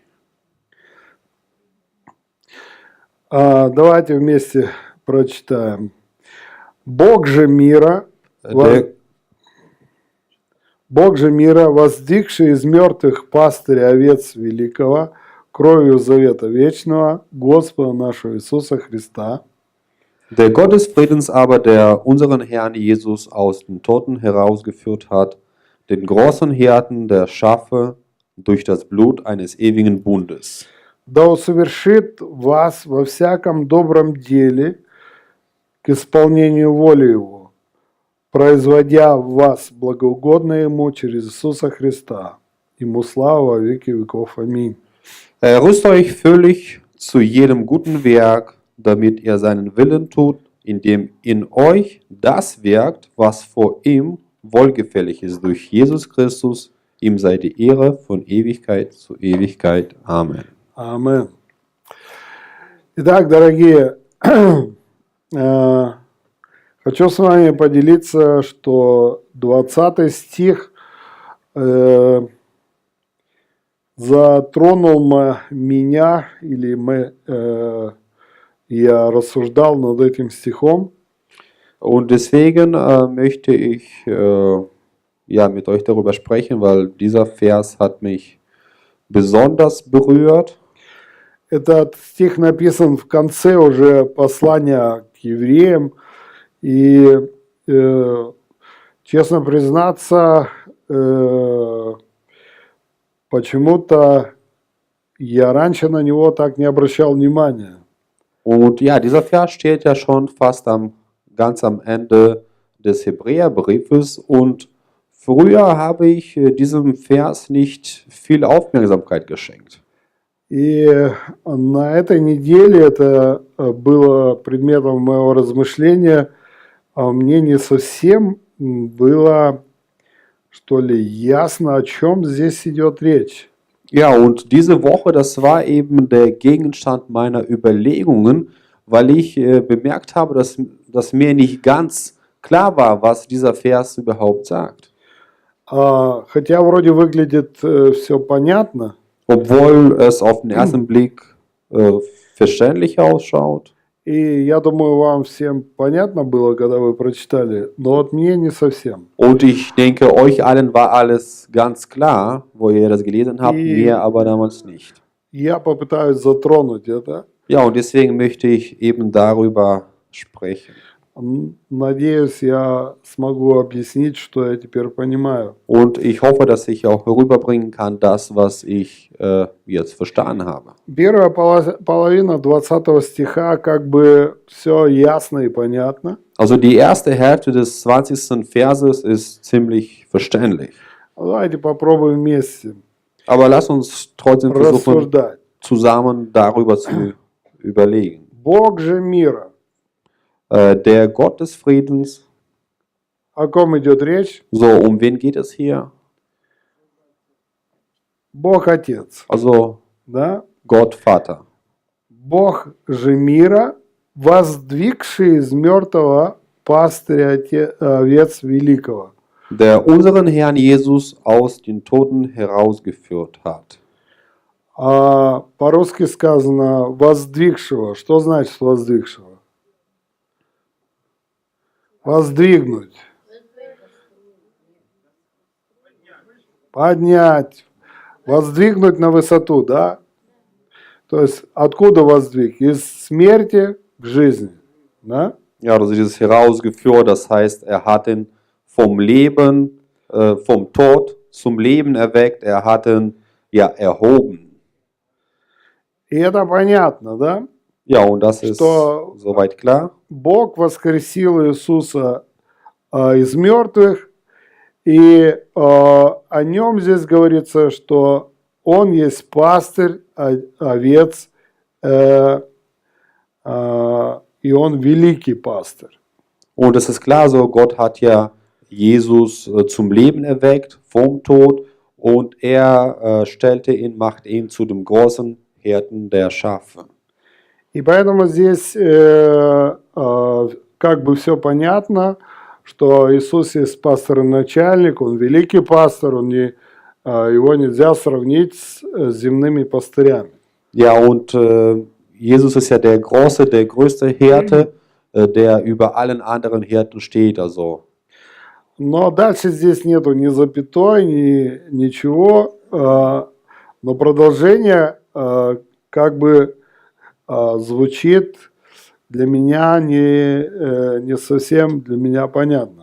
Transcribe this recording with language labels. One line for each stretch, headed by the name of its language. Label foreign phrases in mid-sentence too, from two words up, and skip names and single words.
Russian: Давайте вместе прочитаем. Бог же мира, воздвигший из мертвых пастыря овец великого, кровью завета вечного, Господа нашего Иисуса Христа,
German: Der Gott des Friedens aber, der unseren Herrn Jesus aus den Toten herausgeführt hat, den großen Hirten der Schafe durch das Blut eines ewigen Bundes,
Russian: да усовершит вас во всяком добром деле к исполнению воли Его, производя в вас благоугодное Ему через Иисуса Христа. Ему слава во веки веков. Аминь.
German: rüstet euch völlig zu jedem guten Werk, damit ihr seinen Willen tut, indem in euch das wirkt, was vor ihm wohlgefällig ist. Durch Jesus Christus, ihm sei die Ehre von Ewigkeit zu Ewigkeit. Amen.
Russian: Амен. Итак, дорогие, хочу с вами поделиться, что 20 стих затронул меня, или я рассуждал над этим стихом.
German: Und deswegen möchte ich mit euch darüber sprechen, weil dieser Vers hat mich besonders berührt.
Russian: Этот стих написан в конце уже послания к евреям. И, честно признаться, почему-то я раньше на него так не обращал внимания.
German: Und ja, dieser Vers steht ja schon fast ganz am Ende des Hebräerbriefes und früher habe ich diesem Vers nicht viel Aufmerksamkeit geschenkt.
Russian: И на этой неделе это было предметом моего размышления, мне не совсем было, что ли, ясно, о чем здесь идет речь.
German: Ja, und diese Woche, das war eben der Gegenstand meiner Überlegungen, weil ich bemerkt habe, dass mir nicht ganz klar war, was dieser Vers überhaupt sagt.
Russian: Хотя вроде выглядит все понятно.
German: Obwohl es auf den ersten Blick verständlich ausschaut.
Russian: И я думаю, вам всем понятно было, когда вы прочитали, но вот мне не совсем.
German: Und ich denke, euch allen war alles ganz klar, wo ihr das gelesen habt, mir aber damals nicht.
Russian: Я попытаюсь затронуть это.
German: Ja, und deswegen möchte ich eben darüber sprechen.
Russian: Надеюсь, я смогу объяснить, что я теперь понимаю.
German: Und ich hoffe, dass ich auch rüberbringen kann, das, was ich jetzt verstanden habe.
Russian: Первая половина 20 стиха как бы все ясно и понятно.
German: Also die erste Hälfte des 20. Verses ist ziemlich verständlich.
Russian: Давайте попробуем вместе.
German: Aber lass uns trotzdem versuchen,
Russian: рассуждать.
German: zusammen darüber zu überlegen.
Russian: Бог же мира.
German: Der Gott des Friedens.
Russian: О ком идет речь?
German: So, um wen geht es hier?
Russian: Бог Отец.
German: Also
Russian: Да?
German: Gott Vater.
Russian: Бог же мира, воздвигший из мертвого пастыря овец великого.
German: Der unseren Herrn Jesus aus den Toten herausgeführt hat.
Russian: По-русски сказано воздвигшего. Что значит воздвигшего? Воздвигнуть. Поднять. Воздвигнуть на высоту, да? То есть откуда воздвиг? Из смерти к жизни, да?
German: Ja, also dieses herausgeführt, das heißt, er hat ihn vom Leben, vom Tod zum Leben erweckt, er hat ihn ja erhoben.
Russian: И это понятно, да?
German: Ja, und das ist soweit klar.
Russian: Бог воскресил Иисуса из мертвых, и о нем здесь говорится, что он есть пастырь овец, и он великий пастырь.
German: Und es ist klar so, Gott hat ja Jesus zum Leben erweckt vom Tod und er macht ihn zu dem großen Hirten der Schafe.
Russian: И поэтому здесь как бы все понятно, что Иисус есть пастор и начальник, Он великий пастор, его нельзя сравнить с земными пастырями.
German: Ja, und Jesus ist ja der große, der größte Hirte, der über allen anderen Hirten steht. Also.
Russian: Но дальше здесь нету ни запятой, ни ничего, но продолжение как бы звучит для меня не совсем для меня понятно.